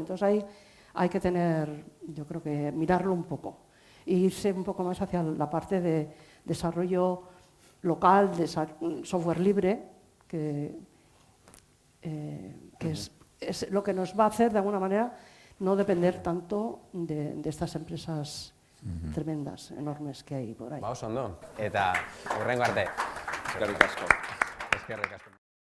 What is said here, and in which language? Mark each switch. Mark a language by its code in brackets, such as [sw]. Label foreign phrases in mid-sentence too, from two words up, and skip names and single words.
[es] Entonces ahí hay que yo creo que mirarlo un poco e irse un poco más hacia la parte de desarrollo local, de software libre, que es lo que nos va a hacer de alguna manera no depender tanto de estas empresas tremendas, enormes que hay por ahí. [eu] Ba, oso ondo. Eta hurrengo arte. Eskerrik asko. Eskerrik asko.